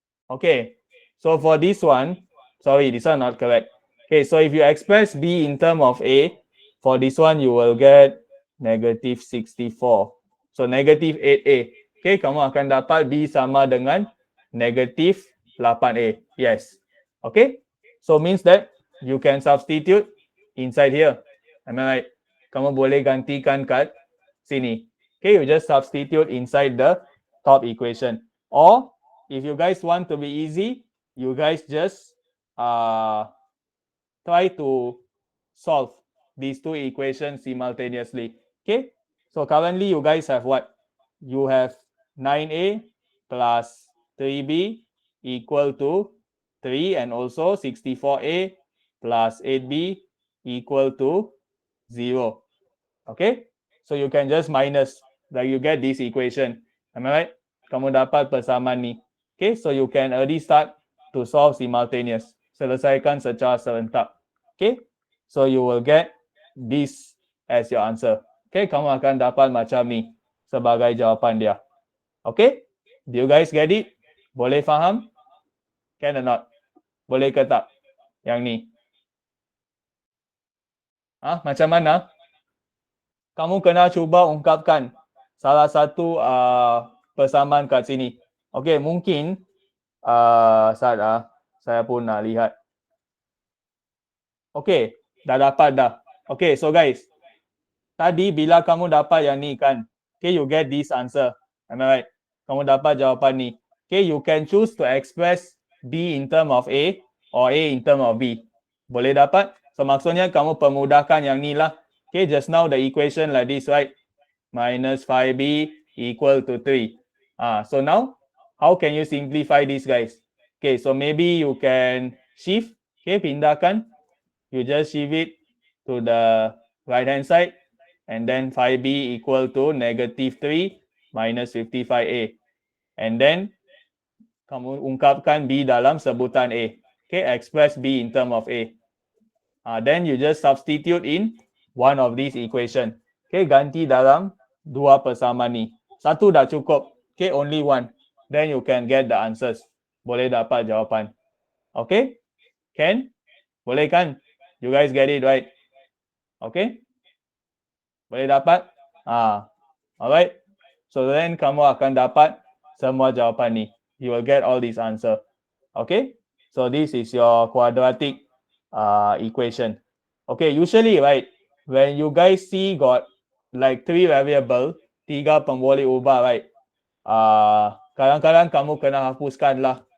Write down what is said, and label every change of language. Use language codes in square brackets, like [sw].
[en] Okay, so for this one, this one not correct. Okay, so if you express B in term of A, for this one you will get negative 64. So negative 8A. [ms] Okay, kamu akan dapat B sama dengan negative 8A. [en] Yes. Okay, so means that you can substitute inside here. Am I right? [ms] Kamu boleh gantikan kat sini. [en] Okay, you just substitute inside the top equation. Or if you guys want to be easy, you guys just try to solve these 2 equations simultaneously. Okay, so currently you guys have what? You have 9A plus 3B equal to 3 and also 64A plus 8B equal to 0. Okay, so you can just minus, like you get this equation. Am I right? [ms] Kamu dapat persamaan ni. [en] Okay, so you can already start to solve simultaneous. [ms] Selesaikan secara serentak. [en] Okay, So you will get this as your answer. [ms] Okay, kamu akan dapat macam ni sebagai jawapan dia. [en] Okay, do you guys get it? [ms] Boleh faham? [en] Can or not? [ms] Boleh ke tak? Yang ni. Macam mana? Kamu kena cuba ungkapkan salah satu persamaan kat sini. Okay, mungkin saya pun nak lihat. Okay, dah dapat dah. Okay, so guys, tadi bila kamu dapat yang ni kan, okay, [en] you get this answer. Am I right? [ms] Kamu dapat jawapan ni. [en] Okay, you can choose to express B in term of A or A in term of B. [ms] Boleh dapat? So maksudnya kamu permudahkan yang ni lah. [en] Okay, just now the equation like this, right? Minus 5B equal to 3. So now, how can you simplify this, guys? Okay, so maybe you can shift. Okay, [ms] pindahkan. [en] You just shift it to the right hand side. And then 5B equal to negative 3 minus 55A. [ms] And then, kamu ungkapkan B dalam sebutan A. [en] Okay, express B in term of A. Then you just substitute in one of these equation. [ms] Okay, ganti dalam dua persamaan ni. Satu dah cukup. [en] Okay, only one. Then you can get the answers. [ms] Boleh dapat jawapan. Okay? Can? Boleh kan? [en] You guys get it, right? [ms] Okay? Boleh dapat? [en] Alright. [ms] So then kamu akan dapat semua jawapan ni. [en] You will get all these answer. Okay? So this is your quadratic equation. Okay, usually, right, when you guys see got like 3 variable, 3 pemboleh ubah, right, [ms] kadang-kadang kamu kena hapuskan lah.